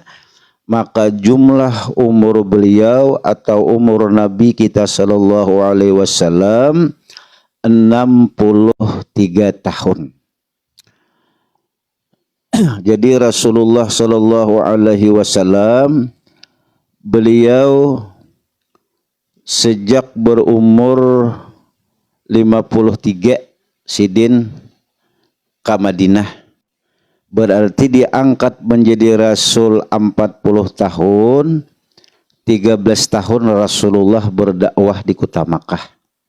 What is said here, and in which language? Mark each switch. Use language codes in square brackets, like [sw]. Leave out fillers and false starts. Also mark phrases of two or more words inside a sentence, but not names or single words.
[id] Maka jumlah umur beliau atau umur Nabi kita [ar] صلى الله عليه وسلم [id] 63 tahun. Jadi Rasulullah [ar] صلى الله عليه وسلم [id] beliau sejak berumur 53 sidin ke Madinah. Berarti diangkat menjadi Rasul 40 tahun, 13 tahun Rasulullah berdakwah di kota Makkah.